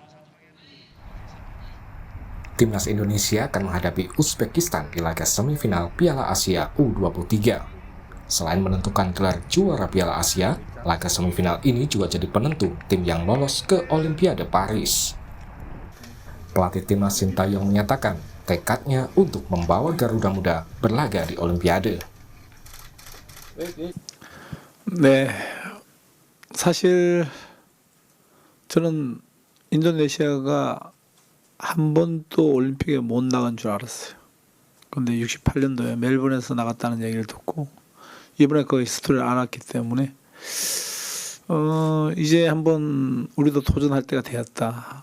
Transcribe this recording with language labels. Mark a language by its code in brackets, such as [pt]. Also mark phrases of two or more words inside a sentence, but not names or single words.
[id] Timnas Indonesia akan menghadapi Uzbekistan di laga semifinal Piala Asia U23. Selain menentukan gelar juara Piala Asia, laga semifinal ini juga jadi penentu tim yang lolos ke Olimpiade Paris. Pelatih timnas Shin Tae-yong menyatakan tekadnya untuk membawa Garuda Muda berlaga di Olimpiade. [ko] 네, 사실 저는 인도네시아가 한 번도 올림픽에 못 나간 줄 알았어요. 근데 68년도에 멜번에서 나갔다는 얘기를 듣고 이번에 그 스토리를 알았기 때문에 이제 한번 우리도 도전할 때가 되었다.